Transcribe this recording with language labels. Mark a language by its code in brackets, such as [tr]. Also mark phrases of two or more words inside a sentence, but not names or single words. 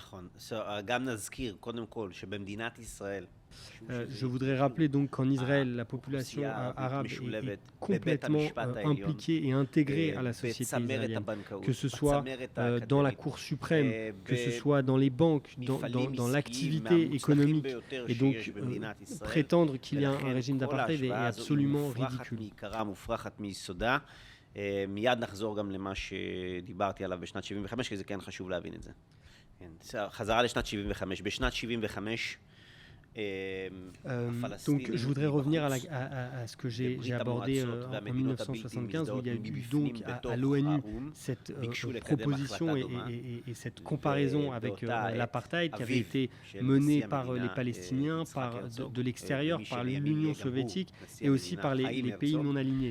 [fr] Je voudrais rappeler donc qu'en Israël, la population arabe est complètement impliquée et intégrée à la société israélienne, que ce soit dans la Cour suprême, que ce soit dans les banques, dans l'activité économique. Et donc, prétendre qu'il y a un régime d'apartheid est absolument ridicule. [he] מיד נחזור גם למה שדיברתי עליו בשנת 75, כי זה כן חשוב להבין את זה. חזרה לשנת 75. בשנת 75, [fr] donc, je voudrais revenir à ce que j'ai abordé en 1975, où il y a eu donc à l'ONU cette proposition et cette comparaison avec l'apartheid qui avait été menée par les Palestiniens, de l'extérieur, par l'Union soviétique et aussi par les pays non alignés.